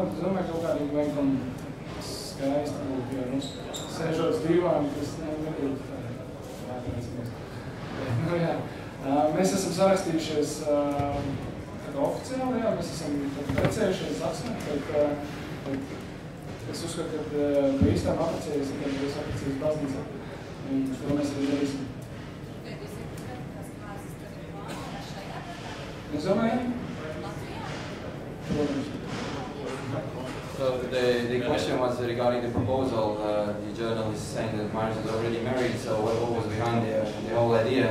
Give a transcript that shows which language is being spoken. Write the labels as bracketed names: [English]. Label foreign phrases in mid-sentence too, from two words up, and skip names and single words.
[Latvian] Es domāju, kaut kādīgi vajag tam skaisti būt, jo, sēžot divām, tas nebūtu jā. Mēs esam sarakstījušies oficiāli, jā, mēs esam precējušies aksmē, bet es uzskatu, ka no īstām apprecējas, kad es apprecējas baznīcā, un to mēs arī darīsim. [English] So the question was regarding the proposal. The journalist saying that Maris is already married, so what was behind the whole idea?